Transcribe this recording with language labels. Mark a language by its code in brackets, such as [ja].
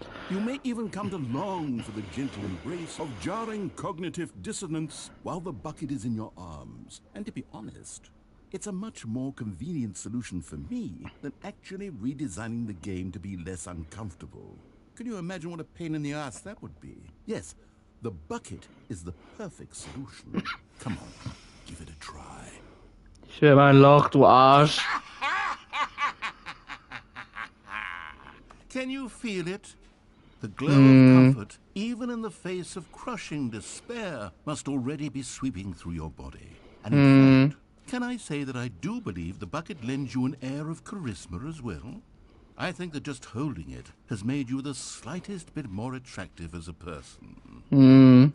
[en] You may even come to long for the gentle embrace of jarring cognitive dissonance while the bucket is in your arms. And to be honest, it's a much more convenient solution for me than actually redesigning the game to be less uncomfortable. Can you imagine what a pain in the ass that would be? Yes, the bucket is the perfect solution. Come on, give it a try. [de] Ich will mein Loch, du Arsch. [en] Can you feel it? The glow of comfort, even in the face of crushing despair, must already be sweeping through your body. And in fact, can I say that I do believe the bucket lends you an air of charisma as well? I think that just holding it has made you the slightest bit more attractive as a person.